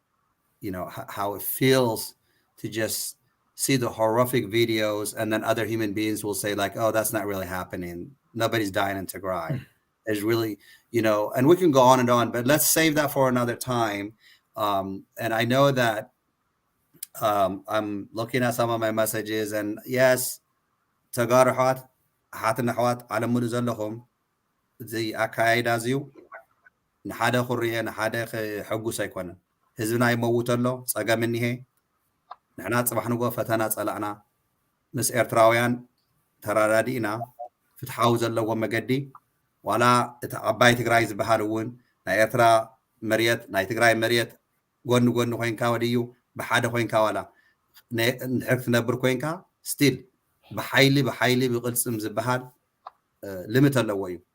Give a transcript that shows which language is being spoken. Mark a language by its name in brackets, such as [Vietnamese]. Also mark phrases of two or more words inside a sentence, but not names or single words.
[English] How it feels to just see the horrific videos, and then other human beings will say like, "Oh, that's not really happening. Nobody's dying in Tigray." It's really, and we can go on and on, but let's save that for another time. And I know that I'm looking at some of my messages, and yes, Tagaro [Tigrinya] ሓትና ኣሕዋት ዓለም ሙሉ ዘለኹም እዚ ኣካይዳ እዚዩ ንሓደ ኩርየ ንሓደ ክሕጉስ ኣይኮነን። ህዝብና ይመውት ኣሎ፣ ፀገም እኒሄ። ንሕና ፅባሕ ንጎ ፈተና ፀላእና፣ ምስ ኤርትራውያን ተራዳዲእና ፍትሓዊ ዘለዎ መገዲ፣ ዋላ እቲ ዓባይ ትግራይ ዝበሃል እውን ናይ ኤርትራ መሬት ናይ ትግራይ መሬት ጎኒ ጎኒ ኮንካ ወድዩ ብሓደ ኮንካ ዋላ ንድሕር ትነብር ኮንካ ስቲል ብሓይሊ ብቅልፅም ዝበሃል ልምት ኣለዎ እዩ።